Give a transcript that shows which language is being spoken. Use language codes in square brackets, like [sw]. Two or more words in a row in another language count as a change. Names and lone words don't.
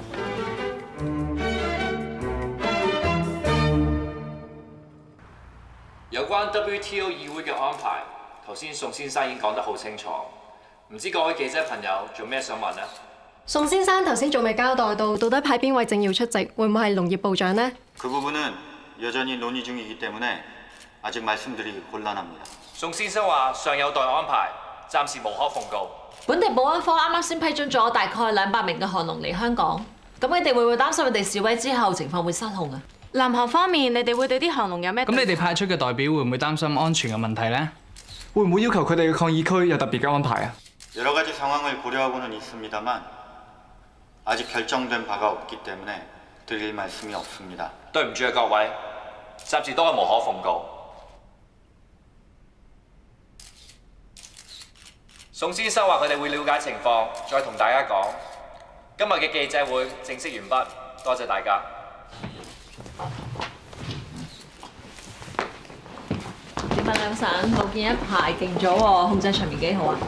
[yue] 有關 WTO 議會嘅安排，頭先宋先生已經講得好清楚，唔知各位記者朋友仲有咩想問呢？宋先生頭先仲未交代到，到底派邊位政要出席，會唔會係農業部長呢？ [ko] 그 부분은 여전히 논의 중이기 때문에 아직 말씀드리기 곤란합니다. [yue] 宋先生話尚有待安排，暫時無可奉告。本地保安科啱啱先批准咗大概200名嘅韓農嚟香港，咁你哋會唔會擔心佢哋示威之後情況會失控啊？南韓方面，你哋會對啲韓農有咩？咁你哋派出嘅代表會唔會擔心安全嘅問題呢？會唔會要求佢哋嘅抗議區有特別嘅安排啊？ [ko] 여러 가지 상황을 고려하고는 있습니다만 아직 결정된 바가 없기 때문에 드릴 말씀이 없습니다. [yue] 對唔住啊各位，暫時都係無可奉告。宋先生話佢哋會了解情況，再同大家講。今日嘅記者會正式完畢，多謝大家。點啊兩神，我見一排勁咗喎，控制場面幾好啊？